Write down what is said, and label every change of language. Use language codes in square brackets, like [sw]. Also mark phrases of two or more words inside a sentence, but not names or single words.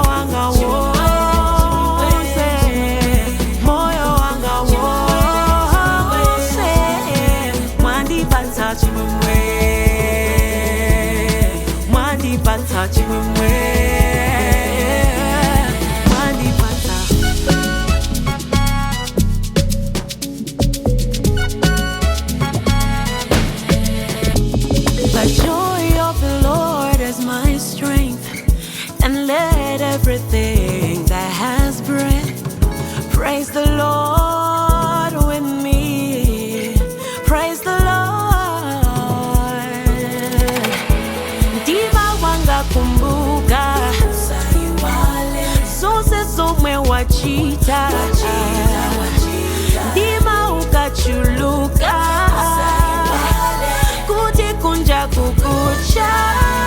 [tum] wanga wose, moyo wanga wose, mwandi bata chimwemwe, mwandi bata chimwemwe, mwandi bata. [en] The joy of the Lord is my strength, and let everything that has breath praise the Lord with me. Praise the Lord. [ny] Dima wanga kumbuka, sonse somwe wachita. Dima ukachuluka, kuti kunja kukucha.